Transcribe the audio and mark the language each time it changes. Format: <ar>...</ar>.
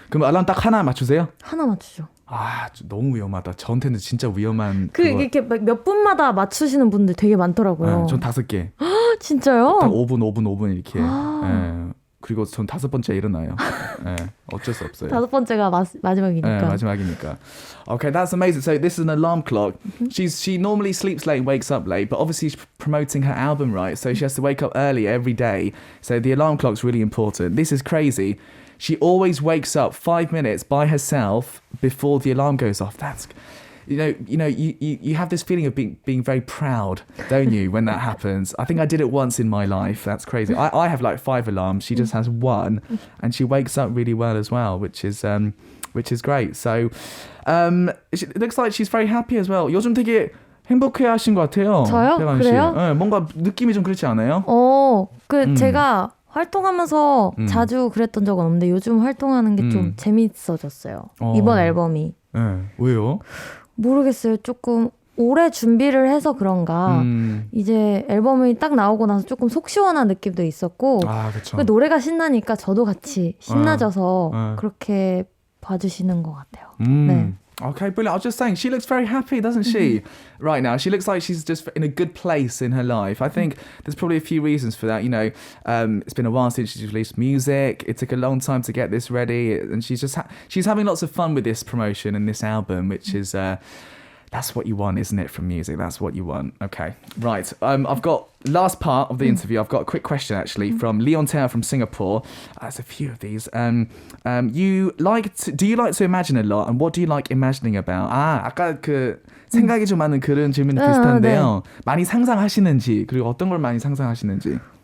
<ko>그럼 알람 딱 하나 맞추세요? 하나 맞추죠. 너무 위험하다. 저한테는 진짜 위험한. 이렇게 몇 분마다 맞추시는 분들 되게 많더라고요. 전 5개. 진짜요? 딱 5분 이렇게. 그리고 전 5번째 일어나요. 어쩔 수 없어요. 5번째가 마지막이니까. 마지막이니까.</ko> <en>Okay, that's amazing. So this is an alarm clock. She normally sleeps late and wakes up late, but obviously she's promoting her album, right? So she has to wake up early every day. So the alarm clock's really important. This is crazy. She always wakes up 5 minutes by herself before the alarm goes off. That's, you have this feeling of being very proud, don't you, when that happens? I think I did it once in my life. That's crazy. I have like 5 alarms. She just has 1, and she wakes up really well as well, which is great. So it looks like she's very happy as well.</en> <ko>요즘 되게 행복해하신 것 같아요. 저요? 태관 씨. 그래요? 뭔가 느낌이 좀 그렇지 않아요? 제가 활동하면서 자주 그랬던 적은 없는데 요즘 활동하는 게 좀 재밌어졌어요. 이번 앨범이. 왜요? 모르겠어요. 조금 오래 준비를 해서 그런가 이제 앨범이 딱 나오고 나서 조금 속 시원한 느낌도 있었고 그쵸. 노래가 신나니까 저도 같이 신나져서 그렇게 봐주시는 것 같아요. 네.</ko> <en>Okay, brilliant. I was just saying, she looks very happy, doesn't she? Right now, she looks like she's just in a good place in her life. I think there's probably a few reasons for that. It's been a while since she's released music. It took a long time to get this ready, and she's having lots of fun with this promotion and this album, which is that's what you want, isn't it, from music? That's what you want. Okay, right. I've got last part of the interview. I've got a quick question actually from Leon Tao from Singapore. There's a few of these. Do you like to imagine a lot, and what do you like imagining about?</en> <ko>아까 생각이 좀 많은 그런 질문이 비슷한데요. 네. 많이 상상하시는지, 그리고 어떤 걸 많이 상상하시는지.</ko>